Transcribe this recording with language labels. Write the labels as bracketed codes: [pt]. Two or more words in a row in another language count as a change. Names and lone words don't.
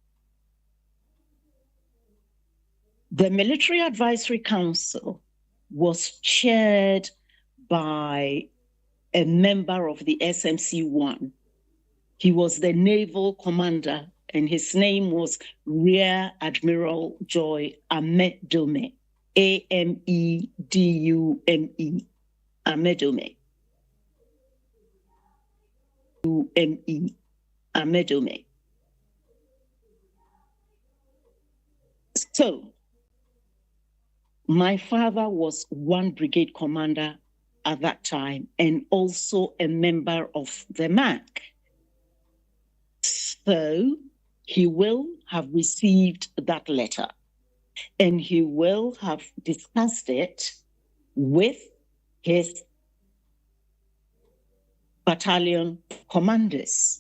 [en] The Military Advisory Council was chaired by a member of the SMC-1. He was the naval commander, and his name was Rear Admiral Joy Amedome, A-M-E-D-U-M-E, Amedome. U-M-E, Amedome. So, my father was 1 brigade commander at that time and also a member of the MAC. So, he will have received that letter and he will have discussed it with his battalion commanders.